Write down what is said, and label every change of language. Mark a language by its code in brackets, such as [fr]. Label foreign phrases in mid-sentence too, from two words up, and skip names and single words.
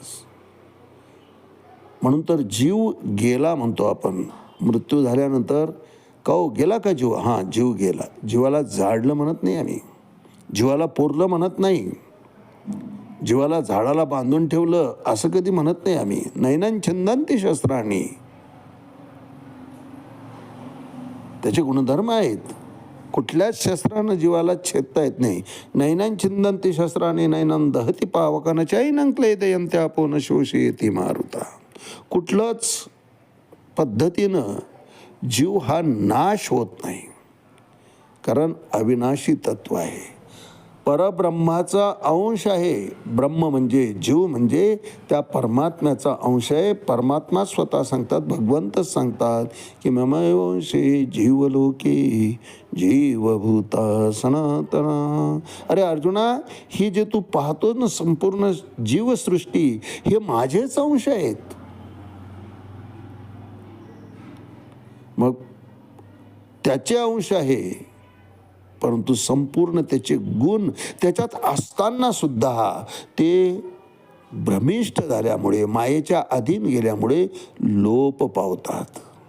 [mr] म्हणून तर जीव गेला म्हणतो आपण. मृत्यू झाल्यानंतर का हो गेला का जीव? हां, जीव गेला. जीवाला जाळलं म्हणत नाही आम्ही, जीवाला पुरलं म्हणत नाही, जीवाला झाडाला बांधून ठेवलं असं कधी म्हणत नाही आम्ही. [sa] नैनां छिंदन्ति शस्त्राणि, [mr] त्याचे गुणधर्म आहेत. कुठल्याच शस्त्रानं जीवाला छेदता येत नाही. [sa] नैनां छिंदन्ति शस्त्राणि नैनं दहति पावकान चैनं क्लेदयन्त्या आपोन शोषयति मारुता. [mr] कुठलंच पद्धतीनं जीव हा नाश होत नाही, कारण अविनाशी तत्व आहे, परब्रह्माचा अंश आहे. ब्रह्म म्हणजे जीव म्हणजे त्या परमात्म्याचा अंश आहे. परमात्मा स्वतः सांगतात, भगवंतच सांगतात की [sa] ममैवंशे जीवलोके जीवभूता सनातना. [mr] अरे अर्जुना, ही जे तू पाहतो ना संपूर्ण जीवसृष्टी, हे माझेच अंश आहेत. मग त्याचे अंश आहे, परंतु संपूर्ण त्याचे गुण त्याच्यात असताना सुद्धा ते भ्रमिष्ट झाल्यामुळे, मायेच्या अधीन गेल्यामुळे लोप पावतात.